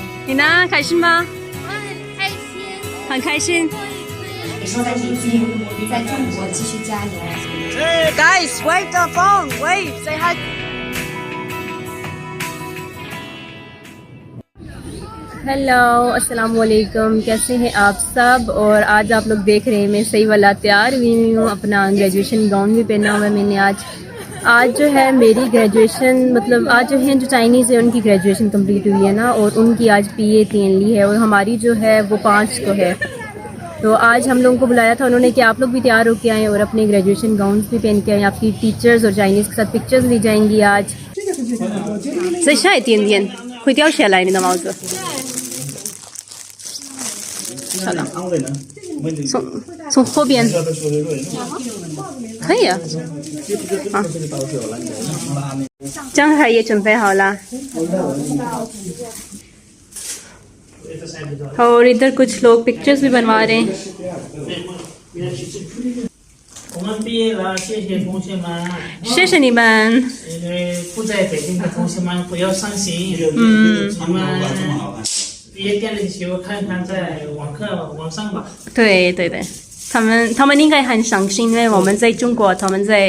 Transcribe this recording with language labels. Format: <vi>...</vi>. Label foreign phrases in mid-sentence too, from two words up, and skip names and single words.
<zh>你呢？开心吗？我很开心。很开心。你说在北京，在中国继续加油。</zh> <en>Guys, wave the phone, wave, say hi.</en> <ur>ہیلو السلام علیکم، کیسے ہیں آپ سب. اور آج آپ لوگ دیکھ رہے ہیں میں صحیح والا تیار ہوئی ہوں، اپنا</ur> <en>graduation gown</en> <ur>بھی پہنا ہوا ہے میں نے. آج جو ہے میری گریجویشن، مطلب آج جو ہے جو چائنیز ہے ان کی گریجویشن کمپلیٹ ہوئی ہے نا، اور ان کی آج PA 3 لی ہے اور ہماری جو ہے وہ 5 کو ہے. تو آج ہم لوگوں کو بلایا تھا انہوں نے کہ آپ لوگ بھی تیار ہو کے آئیں اور اپنے</ur> <en>graduation gown</en> <ur>بھی پہن کے آئیں. آپ کی ٹیچرز اور چائنیز کے ساتھ پکچرز لی جائیں گی آج.</ur> <zh>这下一点点会掉下来你的帽子。好了，从后边可以啊。啊，江海也准备好了。</zh> <ur>اور ادھر کچھ لوگ پکچرز بھی بنوا رہے ہیں.</ur> <zh>我们毕业了，谢谢同学们。谢谢你们。因为不在北京的同学们不要伤心。你们毕业典礼的时候看看在网上吧。对对对，他们应该很伤心，因为我们在中国，他们在。</zh>